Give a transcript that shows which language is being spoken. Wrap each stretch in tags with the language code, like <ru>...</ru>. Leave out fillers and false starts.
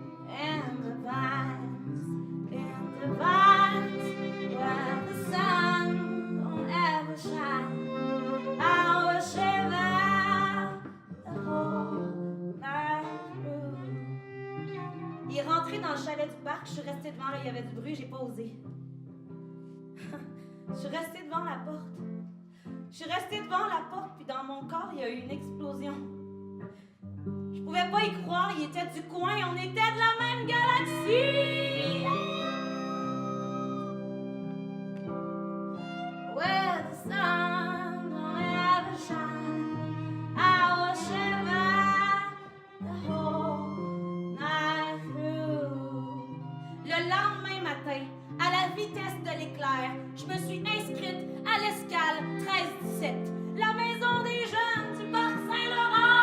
<en>And the vines, where the sun don't ever shine. I was shiver the whole night through.</en> <fr>Il est rentré dans le chalet du parc, je suis restée devant, là, il y avait du bruit, j'ai pas osé. Je suis restée devant la porte. Je suis restée devant la porte, puis dans mon corps, il y a eu une explosion. Je pouvais pas y croire, il était du coin, on était de la même galaxie.</fr> <en>Where the sun don't ever shine, I will shiver the whole night through.</en> <fr>Le lendemain matin, à la vitesse de l'éclair, je me suis inscrite à l'escale 13-17, la maison des jeunes du parc Saint-Laurent.</fr>